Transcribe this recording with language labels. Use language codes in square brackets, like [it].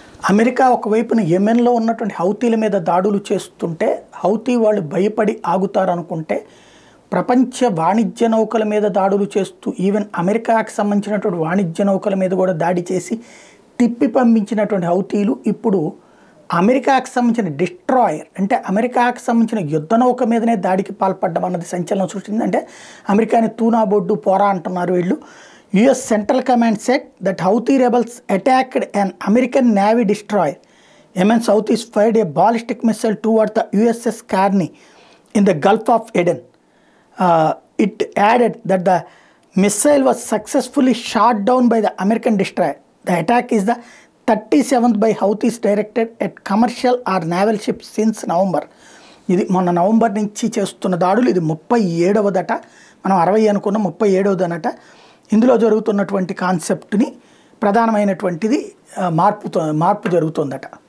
[te] America ఒకవైపున యెమెన్లో ఉన్నటువంటి హౌతీల మీద దాడులు చేస్తుంటే హౌతీ వాళ్ళు భయపడి ఆగుతారనుకుంటే ప్రపంచ వాణిజ్య నౌకల మీద దాడులు చేస్తూ ఈవెన్ అమెరికాకి సంబంధించినటువంటి వాణిజ్య నౌకల మీద కూడా దాడి చేసి తిప్పి పంపించినటువంటి హౌతీలు ఇప్పుడు అమెరికాకి సంబంధించిన డిస్ట్రాయర్ అంటే అమెరికాకి సంబంధించిన యుద్ధ నౌక మీదనే దాడికి పాల్పడ్డం అన్నది సంచలనం సృష్టించింది. అంటే అమెరికాని తూనా బొడ్డు పోరా అంటున్నారు వీళ్ళు. [en] US Central Command said that Houthi rebels attacked an American Navy destroyer. Yemen's Houthis fired a ballistic missile toward the USS Carney in the Gulf of Aden. It added that the missile was successfully shot down by the American destroyer. The attack is the 37th by Houthis directed at commercial or naval ships since November. [te] ఇది మొన్న November నుంచి చేస్తున్న దాడులు ఇది 37వదట. మనం 60 అనుకున్న 37వదనట. ఇందులో జరుగుతున్నటువంటి కాన్సెప్ట్ని ప్రధానమైనటువంటిది మార్పు జరుగుతుందట.